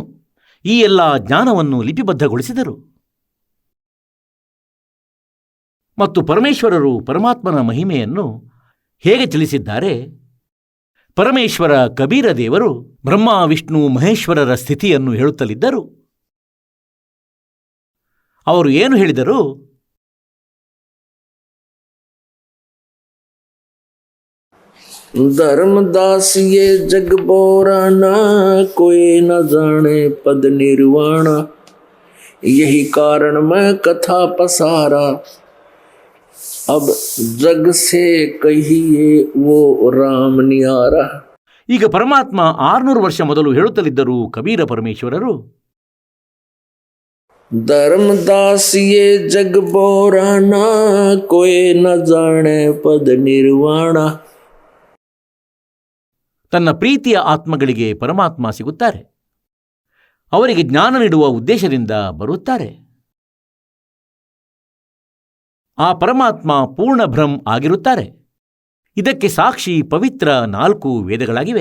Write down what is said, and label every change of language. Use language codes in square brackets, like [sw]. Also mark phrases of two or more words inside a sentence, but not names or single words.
[kn] ಈ ಎಲ್ಲ ಜ್ಞಾನವನ್ನು ಲಿಪಿಬದ್ಧಗೊಳಿಸಿದರು ಮತ್ತು ಪರಮೇಶ್ವರರು ಪರಮಾತ್ಮನ ಮಹಿಮೆಯನ್ನು ಹೇಗೆ ತಿಳಿಸಿದ್ದಾರೆ. ಪರಮೇಶ್ವರ ಕಬೀರ ದೇವರು ಬ್ರಹ್ಮ, ವಿಷ್ಣು, ಮಹೇಶ್ವರರ ಸ್ಥಿತಿಯನ್ನು ಹೇಳುತ್ತಲಿದ್ದರು. ಅವರು ಏನು ಹೇಳಿದರು? [hi] धर्मदास ये जग बोराना, कोई न जाने पद निर्वाणा, यही कारण मैं कथा पसारा, अब जग से कहिए वो राम नियारा. [kn] ಈಗ ಪರಮಾತ್ಮ 600 ವರ್ಷ ಮೊದಲು ಹೇಳುತ್ತಲಿದ್ದರು ಕಬೀರ ಪರಮೇಶ್ವರರು, [hi] धर्मदास ये जग बोराना, कोई न जाने पद निर्वाणा. [kn] ತನ್ನ ಪ್ರೀತಿಯ ಆತ್ಮಗಳಿಗೆ ಪರಮಾತ್ಮ ಸಿಗುತ್ತಾರೆ. ಅವರಿಗೆ ಜ್ಞಾನ ನೀಡುವ ಉದ್ದೇಶದಿಂದ ಬರುತ್ತಾರೆ. ಆ ಪರಮಾತ್ಮ ಪೂರ್ಣ ಬ್ರಹ್ಮ ಆಗಿರುತ್ತಾರೆ. ಇದಕ್ಕೆ ಸಾಕ್ಷಿ ಪವಿತ್ರ 4 ವೇದಗಳಾಗಿವೆ.